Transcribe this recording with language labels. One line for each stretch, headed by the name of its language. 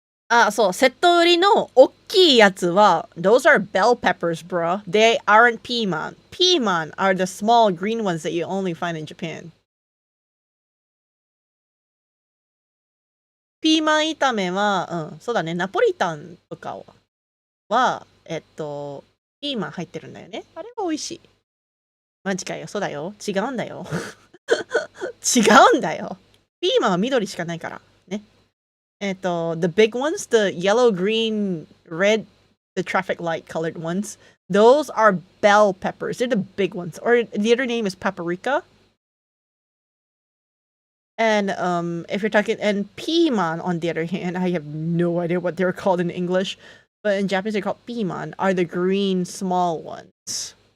English: Ah, so,
Japanese: セット売りの大きいやつは
English: those are bell peppers, bro. They aren't piiman. Piiman are the small green ones that you only find in Japan.
Japanese: ピーマン炒めは、そうだね、ナポリタンとかは、ピーマン入ってるんだよね。あれは美味しい。マジかよ、そうだよ。違うんだよ。違うんだよ。ピーマンは緑しかないから。ね。
English: the big ones, the yellow, green, red, the traffic light colored ones, those are bell peppers. They're the big ones. Or the other name is paprika. And if you're talking, and piiman, on the other hand, I have no idea what they're called in English, but in Japanese they're called piiman, are the green small ones.